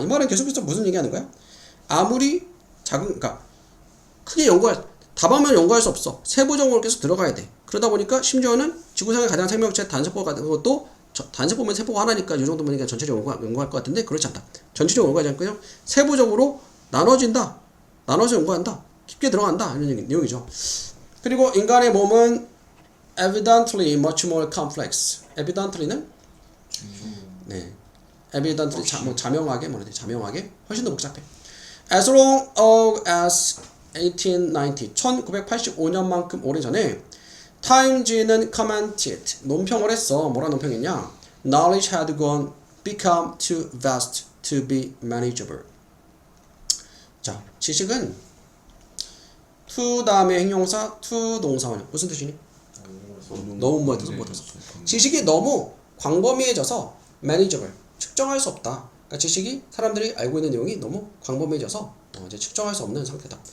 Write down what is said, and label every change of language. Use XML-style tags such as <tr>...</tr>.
<ko>이 말은 계속해서 무슨 얘기하는 거야? 아무리 그러니까 크게 다방면 연구할 수 없어. 세부적으로 계속 들어가야 돼. 그러다 보니까 심지어는 지구상의 가장 생명체 단세포 같은 것도 단세포면 세포가 하나니까 이 정도면 전체적으로 연구할 것 같은데 그렇지 않다. 전체적으로 연구하지 않고 그냥 세부적으로 나눠진다. 나눠서 연구한다. 깊게 들어간다. 이런 내용이죠. 그리고 인간의 몸은</ko> <en>evidently much more complex.</en> <ko>evidently는 네. evidently 자명하게 자명하게 훨씬 더 복잡해.</ko> <en>As long as</en> <ko>1890, 1985년만큼 오래전에 타임즈는</ko> <en>commented,</en> <ko>논평을 했어. 뭐라 논평했냐?</ko> <en>Knowledge had become too vast to be manageable.</en> <ko>자, 지식은 to 다음에 형용사, to 동사원형. 무슨 뜻이니? 너무 못해서. 지식이 너무 광범위해져서 manageable, 측정할 수 없다. 그러니까 지식이 사람들이 알고 있는 내용이 너무 광범위해져서 이제 측정할 수 없는 상태다.</ko>